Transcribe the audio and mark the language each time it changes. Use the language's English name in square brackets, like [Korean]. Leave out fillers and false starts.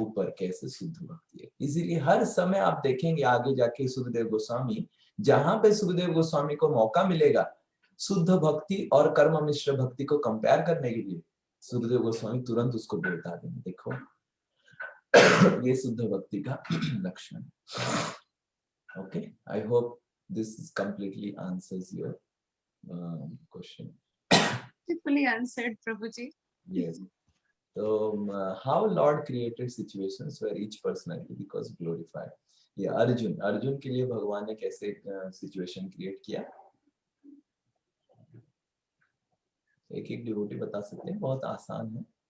[Hindi] ऊपर कैसे शुद्ध भक्ति है, इसीलिए हर समय आप देखेंगे आगे जाके सुखदेव गोस्वामी, जहां पे सुखदेव गोस्वामी को मौका मिलेगा शुद्ध भक्ति और कर्म मिश्र भक्ति को कंपेयर करने के लिए, सुखदेव गोस्वामी तुरंत उसको बता देंगे, देखो ये शुद्ध भक्ति का लक्षण है। [English] Okay, I hope this is completely answers your question. Fully answered, Prabhuji. Yes. So how Lord created situations where each personality becomes glorified? [Hindi] ये अर्जुन के लिए भगवान ने कैसे सिचुएशन क्रिएट किया? एक एक डिवोटी बता सकते हैं, बहुत आसान है।